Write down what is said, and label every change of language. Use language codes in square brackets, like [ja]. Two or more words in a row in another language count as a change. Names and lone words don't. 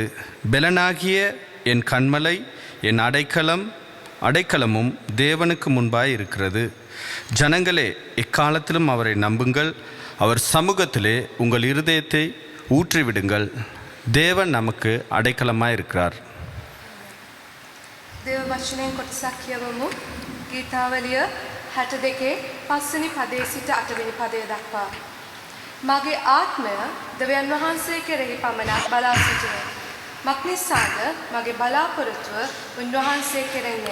[ta] பெலனாகிய என் கன்மலை என் அடைக்கலமும் தேவனுக்கு முன்பாய் இருக்கிறது. ஜனங்களே, எக்காலத்திலும் அவரை நம்புங்கள். அவர் சமூகத்திலே உங்கள் இருதயத்தை ஊற்றிவிடுங்கள். தேவன் நமக்கு அடைக்கலமாய் இருக்கிறார். [si] දේව වචනයෙන් කොටසක් කියවමු. ගීතාවලිය 62 5වෙනි පදයේ සිට 8වෙනි පදය දක්වා. මගේ ආත්මය දෙවියන් වහන්සේ කෙරෙහි පමණක් බලා සිටින. මක්නිසාද මගේ බලාපොරොත්තුව උන්වහන්සේ කෙරෙන්නේ.